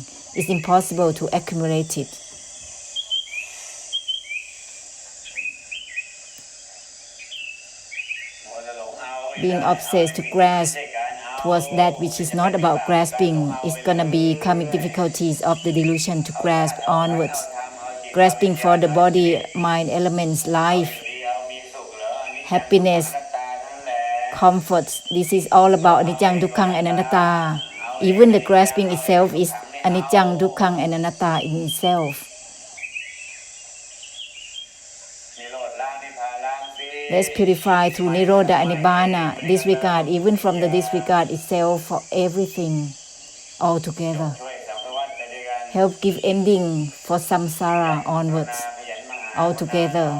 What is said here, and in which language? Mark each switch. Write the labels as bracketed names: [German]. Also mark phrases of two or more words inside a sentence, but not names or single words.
[English] It's impossible to accumulate it. Being obsessed to grasp towards that which is not about grasping is gonna be karmic difficulties of the delusion to grasp onwards. Grasping for the body, mind, elements, life, happiness, comforts. This is all about [Pali] anicca, dukkha, [English] and anatta. Even the grasping itself is [Pali] anicca, dukkha, [English] and anatta in itself. Let's purify through Nirodha and Nibbana, disregard, even from the disregard itself, for everything altogether. Help give ending for samsara onwards, altogether.